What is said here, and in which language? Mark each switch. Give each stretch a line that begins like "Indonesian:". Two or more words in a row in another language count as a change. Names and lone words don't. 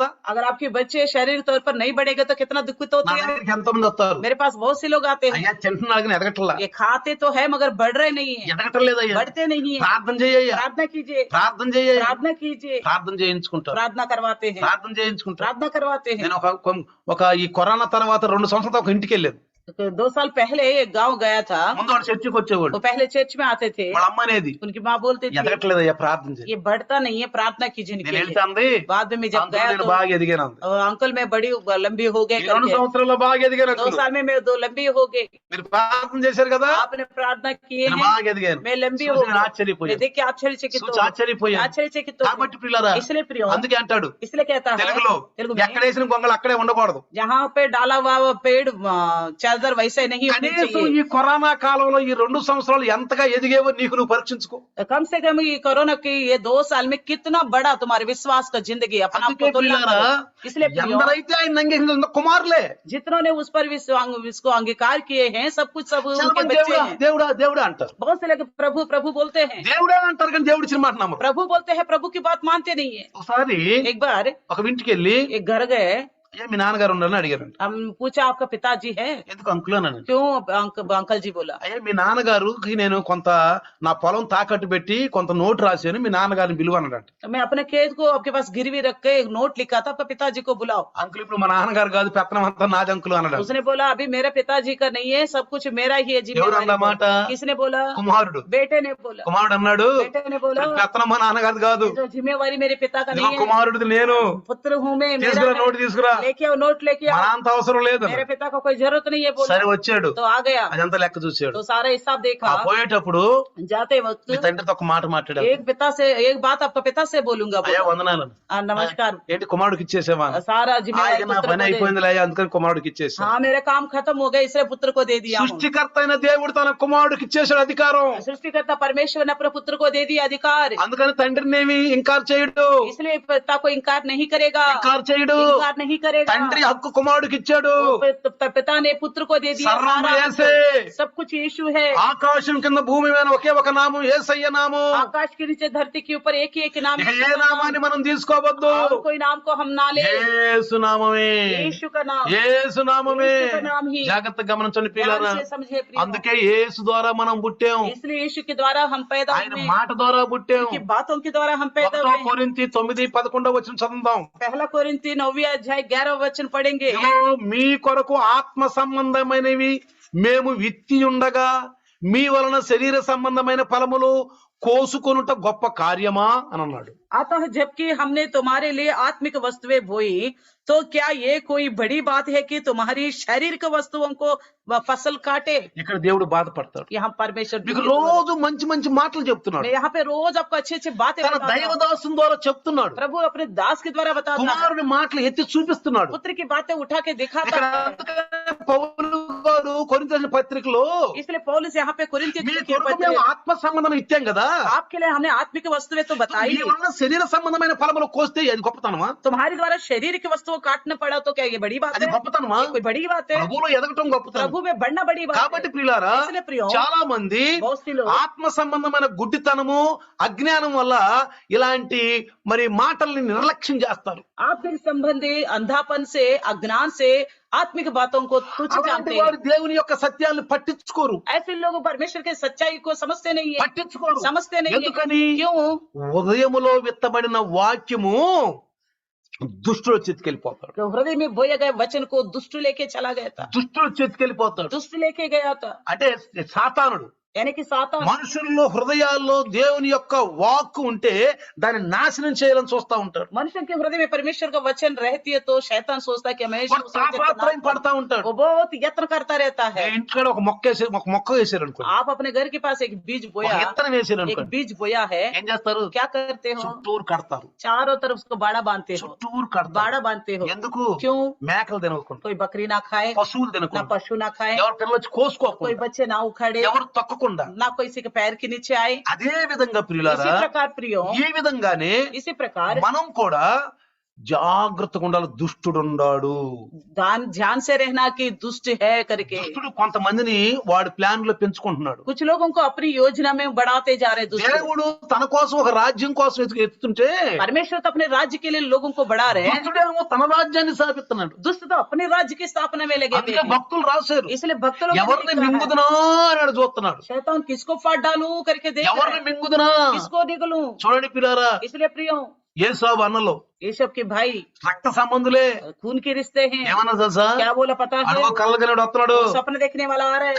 Hindi: अगर आपके बच्चे शारीरिक तौर पर नहीं बढ़ेगा तो कितना दुखित
Telugu: నా
Hindi: होते हैं।
Telugu: దగ్గరికి ఎంతో మంది వస్తారు
Hindi: मेरे पास बहुत से लोग आते हैं,
Telugu: అయ్యా తింటున్నాడు కానీ ఎదగట్లా
Hindi: ये खाते तो है मगर बढ़ रहे नहीं है,
Telugu: ఎదగటం లేదయ్యా
Hindi: बढ़ते नहीं है।
Telugu: ప్రార్థన చేయ్యా
Hindi: प्रार्थना कीजिए,
Telugu: ప్రార్థన చేయ్యా
Hindi: प्रार्थना कीजिए,
Telugu: ప్రార్థన చేయించుకుంటారు
Hindi: प्रार्थना करवाते हैं,
Telugu: ప్రార్థన చేయించుకుంటారు
Hindi: प्रार्थना करवाते हैं।
Telugu: నేను ఒక ఈ కరోనా తర్వాత 2 సంవత్సరాలు ఒక ఇంటికి వెళ్ళాను
Hindi: तो 2 साल पहले एक गांव गया था,
Telugu: ముందు వాడు చర్చికి వచ్చేవాడు
Hindi: वो पहले चर्च में आते थे,
Telugu: వాళ్ళ అమ్మ అనేది
Hindi: उनकी माँ बोलती थी
Telugu: ఎదగట్లేదయ్యా ప్రార్థన చేయి
Hindi: ये बढ़ता नहीं है, प्रार्थना कीजिए
Telugu: నేను
Hindi: इनके लिए।
Telugu: వెళ్తే అంది
Hindi: बाद में जब
Telugu: "అంకుల్,
Hindi: गया
Telugu: నేను
Hindi: तो
Telugu: బాగా ఎదిగాను అంది
Hindi: अंकल मैं बड़ी लंबी हो गई
Telugu: ఈ 2
Hindi: करके,
Telugu: సంవత్సరాల్లో బాగా ఎదిగాను 2 అంకుల్
Hindi: साल में मैं 2 लंबी हो गई।
Telugu: మీరు ప్రార్థన చేశారు కదా
Hindi: आपने प्रार्थना किए
Telugu: నేను
Hindi: हैं,
Telugu: బాగా ఎదిగాను
Hindi: मैं लंबी
Telugu: చూసి
Hindi: हो
Telugu: నేను
Hindi: गई।
Telugu: ఆశ్చర్యపోయాను
Hindi: मैं देख के आश्चर्यचकित
Telugu: చూసి ఆశ్చర్యపోయాను
Hindi: आश्चर्यचकित हो
Telugu: కాబట్టి ప్రియులారా
Hindi: गई। इसलिए प्रियो,
Telugu: అందుకే అంటాడు
Hindi: इसलिए कहता है
Telugu: తెలుగులో
Hindi: तेलुगु
Telugu: ఎక్కడ
Hindi: में,
Telugu: వేసిన గొంగలు అక్కడే ఉండకూడదు
Hindi: जहाँ पे डाला हुआ पेड़ नजर वैसे नहीं होनी
Telugu: కనీసం
Hindi: चाहिए।
Telugu: ఈ కరోనా కాలంలో ఈ 2 సంవత్సరాలు ఎంతగా ఎదిగేవో నీకు నువ్వు పరీక్షించుకో.
Hindi: कम से कम ये कोरोना की ये 2 साल में कितना बड़ा तुम्हारे विश्वास का जिंदगी अपना
Telugu: అందుకే
Hindi: आपको तुलना
Telugu: ప్రియులారా,
Hindi: करो। इसलिए प्रियो,
Telugu: ఎందరైతే ఆయన అంగీకరించిన కుమారులే.
Hindi: जितनों ने उस पर इसको अंगीकार किए हैं, सब कुछ सब
Telugu: చాలా
Hindi: उनके
Telugu: మంది
Hindi: बच्चे
Telugu: దేవుడా
Hindi: हैं।
Telugu: దేవుడా దేవుడా అంటారు.
Hindi: बहुत से लोग प्रभु प्रभु बोलते हैं,
Telugu: దేవుడే అంటారు కానీ దేవుడి చిన్న మాట నమ్మరు.
Hindi: प्रभु बोलते हैं, प्रभु की बात मानते नहीं है।
Telugu: ఒకసారి
Hindi: एक बार
Telugu: ఒక ఇంటికి వెళ్ళి
Hindi: एक घर गए,
Telugu: ఏ మీ నాన్నగారు ఉన్నారని అడిగారంట.
Hindi: हम पूछा आपका पिताजी है?
Telugu: ఎందుకు అంకుల్ అన్నాను.
Hindi: क्यों? अंकल जी बोला,
Telugu: అయ్యా మీ నాన్నగారికి నేను కొంత నా పొలం తాకట్టు పెట్టి కొంత నోటు రాశాను, మీ నాన్నగారిని పిలువ అన్నాడంట.
Hindi: मैं अपने खेत को आपके पास गिरवी रख के एक नोट लिखा था, आपका पिताजी को बुलाओ।
Telugu: అంకుల్ ఇప్పుడు మా నాన్నగారు కాదు, పెత్తనం అంతా నాది అంకుల్ అన్నాడు.
Hindi: उसने बोला अभी मेरे पिताजी का नहीं है, सब कुछ मेरा ही है
Telugu: ఎవరు
Hindi: जिम्मेदारी।
Telugu: అన్నమాట?
Hindi: किसने बोला?
Telugu: కుమారుడు.
Hindi: बेटे ने बोला।
Telugu: కుమారుడు అన్నాడు,
Hindi: बेटे ने बोला
Telugu: పెత్తనం మా నాన్నగారిది కాదు,
Hindi: जो जिम्मेवारी मेरे पिता का
Telugu: ఇదిగో
Hindi: नहीं है,
Telugu: కుమారుడిది నేను,
Hindi: पुत्र हूँ मैं, मेरा
Telugu: తీసుకురా
Hindi: है।
Telugu: నోటు తీసుకురా,
Hindi: लेके आओ नोट लेके
Telugu: మా
Hindi: आओ,
Telugu: నాన్న అవసరం లేదు.
Hindi: मेरे पिता को कोई जरूरत नहीं है बोला।
Telugu: సరే వచ్చాడు,
Hindi: तो आ गया,
Telugu: అదంతా లెక్క చూసాడు.
Hindi: तो सारा हिसाब
Telugu: ఆ
Hindi: देखा।
Telugu: పోయేటప్పుడు
Hindi: जाते
Telugu: మీ
Hindi: वक्त
Telugu: తండ్రితో ఒక మాట మాట్లాడాడు.
Hindi: एक बात आपका पिता से बोलूंगा
Telugu: అయ్యా
Hindi: बोला।
Telugu: వందనాలు.
Hindi: नमस्कार।
Telugu: ఏంటి కుమారుడికి ఇచ్చేసావా?
Hindi: सारा
Telugu: ఆయన
Hindi: जिम्मेवारी
Telugu: నా
Hindi: पुत्र
Telugu: పని
Hindi: को दे-
Telugu: అయిపోయింది అయ్యా, అందుకని కుమారుడికి ఇచ్చేసా.
Hindi: हाँ मेरा काम खत्म हो गया, इसलिए पुत्र को दे दिया हूँ।
Telugu: సృష్టికర్త అయిన దేవుడు తన కుమారుడికి ఇచ్చేసాడు అధికారం.
Hindi: सृष्टिकर्ता परमेश्वर ने अपने पुत्र को दे दिया अधिकार,
Telugu: అందుకని తండ్రిని ఏమి ఇంకార్ చేయడు,
Hindi: इसलिए पिता को इनकार नहीं करेगा,
Telugu: ఇంకార్ చేయడు.
Hindi: इनकार नहीं करेगा।
Telugu: తండ్రి హక్కు కుమారుడికి ఇచ్చాడు.
Hindi: पिता ने पुत्र को दे दिया सर्वम सारा
Telugu: యేసే.
Hindi: हक। सब कुछ यीशु है।
Telugu: ఆకాశం కింద భూమి మీద ఒకే ఒక నామం, యేసయ్య నామం.
Hindi: आकाश के नीचे धरती के ऊपर एक ही एक नाम
Telugu: ఇక
Hindi: है,
Telugu: ఏ నామాన్ని మనం తీసుకోవద్దు,
Hindi: और कोई नाम को हम ना ले,
Telugu: యేసు నామమే,
Hindi: यीशु का नाम,
Telugu: యేసు నామమే.
Hindi: యేసు का नाम ही।
Telugu: జాగ్రత్తగా గమనించండి ప్రియులారా,
Hindi: ध्यान से समझे प्रियो।
Telugu: అందుకే యేసు ద్వారా మనం పుట్టాం,
Hindi: इसलिए यीशु के द्वारा हम पैदा
Telugu: ఆయన
Hindi: हुए,
Telugu: మాట ద్వారా పుట్టాం.
Hindi: की बातों के द्वारा हम पैदा
Telugu: 1
Hindi: हुए।
Telugu: కొరింథీ 9:11 వచ్చిన చదువుదాం.
Hindi: पहला कोरिन्थी 9 अध्याय 11 वचन पढ़ेंगे।
Telugu: ఇదిగో మీ కొరకు ఆత్మ సంబంధమైనవి మేము విత్తి ఉండగా మీ వలన శరీర సంబంధమైన ఫలములు కోసుకొనుట గొప్ప కార్యమా అని అన్నాడు.
Hindi: अतः जबकि हमने तुम्हारे लिए आत्मिक वस्तुएं बोई, तो क्या ये कोई बड़ी बात है कि तुम्हारी शारीरिक वस्तुओं को फसल काटे?
Telugu: ఇక్కడ దేవుడు బాధపడతాడు.
Hindi: यहाँ परमेश्वर
Telugu: మీకు రోజు మంచి మంచి మాటలు చెప్తున్నాడు,
Hindi: मैं यहाँ पे रोज आपको अच्छी अच्छी बातें
Telugu: తన
Hindi: बताता हूँ।
Telugu: దైవదాసుని ద్వారా చెప్తున్నాడు,
Hindi: प्रभु अपने दास के द्वारा बताता है,
Telugu: కుమారుని మాటలు ఎత్తి చూపిస్తున్నాడు.
Hindi: पुत्र की बातें उठा के दिखाता
Telugu: ఇక్కడ
Hindi: है।
Telugu: అందుకనే పౌలు గారు కొరింథీ పత్రికలో
Hindi: इसलिए पौलुस यहाँ पे कोरिन्थी
Telugu: మీ
Hindi: के
Telugu: కొరకు
Hindi: पत्र,
Telugu: మేము ఆత్మ సంబంధం ఇచ్చాం కదా,
Hindi: आपके लिए हमने आत्मिक वस्तुएं तो बताई,
Telugu: మీ వలన శరీర సంబంధమైన ఫలములు కోస్తే అది గొప్పతనమా?
Hindi: तुम्हारे द्वारा शरीर की वस्तुओं काटना पड़ा, तो क्या ये बड़ी बात
Telugu: అది
Hindi: है?
Telugu: గొప్పతనమా?
Hindi: ये कोई बड़ी बात है?
Telugu: ప్రభువులో ఎదగటం గొప్పతనం.
Hindi: प्रभु में बढ़ना बड़ी बात
Telugu: కాబట్టి
Hindi: है।
Telugu: ప్రియులారా,
Hindi: इसलिए प्रियो,
Telugu: చాలా మంది
Hindi: बहुत सी लोग
Telugu: ఆత్మ సంబంధమైన గుడ్డితనము అజ్ఞానం వల్ల ఇలాంటి మరి మాటల్ని నిర్లక్ష్యం చేస్తారు.
Hindi: आत्मिक संबंधी अंधापन से, अज्ञान से आत्मिक बातों को तुच्छ
Telugu: అలాంటి
Hindi: जानते
Telugu: వారు
Hindi: हैं।
Telugu: దేవుని యొక్క సత్యాన్ని పట్టించుకోరు,
Hindi: ऐसे लोग परमेश्वर के सच्चाई को समझते नहीं है,
Telugu: పట్టించుకోరు.
Hindi: समझते नहीं है।
Telugu: ఎందుకని?
Hindi: क्यों?
Telugu: ఉదయములో విత్తబడిన వాక్యము దుష్టుడు చేతికెళ్ళిపోతాడు,
Hindi: तो हृदय में बोया गया वचन को दुष्ट लेके चला गया था,
Telugu: దుష్టుడు చేతికెళ్ళిపోతాడు.
Hindi: दुष्ट लेके गया था,
Telugu: అంటే సాతానుడు
Hindi: यानी कि सातान
Telugu: మనుషుల్లో హృదయాల్లో దేవుని యొక్క వాక్కు ఉంటే దాన్ని నాశనం చేయాలని చూస్తా ఉంటాడు.
Hindi: मनुष्य के हृदय में परमेश्वर का वचन रहती है, तो शैतान सोचता है कि हमेशा
Telugu: వాడు తాపత్రయం పడతా ఉంటాడు.
Hindi: वो बहुत यत्न करता रहता
Telugu: మీ
Hindi: है।
Telugu: ఇంటికాడ ఒక మొక్క వేసారు అనుకోండి,
Hindi: आप अपने घर के पास एक बीज
Telugu: ఒక
Hindi: बोया,
Telugu: విత్తనం వేసారు
Hindi: एक
Telugu: అనుకోండి,
Hindi: बीज बोया है,
Telugu: ఏం చేస్తారు?
Hindi: क्या करते हो?
Telugu: చుట్టూరు కడతారు,
Hindi: चारों तरफ उसको बाड़ा बांधते हो,
Telugu: చుట్టూరు కడతారు.
Hindi: बाड़ा बांधते हो।
Telugu: ఎందుకు?
Hindi: क्यों?
Telugu: మేకలు తినకుండా,
Hindi: कोई बकरी ना खाए,
Telugu: పశువులు
Hindi: ना
Telugu: తినకుండా,
Hindi: पशु ना खाए,
Telugu: ఎవరు పిల్లలు వచ్చి
Hindi: कोई
Telugu: కోసుకోకుండా,
Hindi: बच्चे ना उखाड़े,
Telugu: ఎవరు తొక్కకుండా.
Hindi: ना कोई किसी के पैर के नीचे आए।
Telugu: అదే విధంగా
Hindi: इसी
Telugu: ప్రియులారా,
Hindi: प्रकार प्रियो,
Telugu: ఈ విధంగానే
Hindi: इसी प्रकार
Telugu: మనం కూడా జాగ్రత్తగా ఉండాలి. దుష్టుడు ఉన్నాడు,
Hindi: ध्यान से रहना कि दुष्ट है करके।
Telugu: దుష్టుడు కొంతమందిని వాడి ప్లాన్ లో పెంచుకుంటున్నాడు.
Hindi: कुछ लोगों को अपनी योजना में बढ़ाते जा रहे दुष्ट।
Telugu: దేవుడు తన కోసం ఒక రాజ్యం కోసం ఎత్తుతుంటే
Hindi: परमेश्वर तो अपने राज्य के लिए लोगों को बढ़ा रहे हैं,
Telugu: దుష్టుడేమో తన రాజ్యాన్ని స్థాపిస్తున్నాడు.
Hindi: दुष्ट तो अपने राज्य की स्थापना में लगे हुए
Telugu: అందుకే
Hindi: हैं।
Telugu: భక్తులు రాశారు,
Hindi: इसलिए भक्त लोग
Telugu: ఎవరిని మింగుదునా అని చూస్తున్నాడు,
Hindi: शैतान किसको फाड़ डालू करके देख रहे
Telugu: ఎవరిని
Hindi: हैं,
Telugu: మింగుదునా.
Hindi: किसको निकलूं।
Telugu: చూడండి పిల్లారా,
Hindi: इसलिए प्रियो,
Telugu: ఏసావు అన్నలో
Hindi: యేషవ్ के भाई
Telugu: రక్త సంబంధులే
Hindi: खून के रिश्ते हैं।
Telugu: ఏమన్నా తెలుసా?
Hindi: क्या बोला पता है?
Telugu: అడుగో కళ్ళగనుడు వస్తున్నాడు,
Hindi: सपने देखने वाला आ रहा है,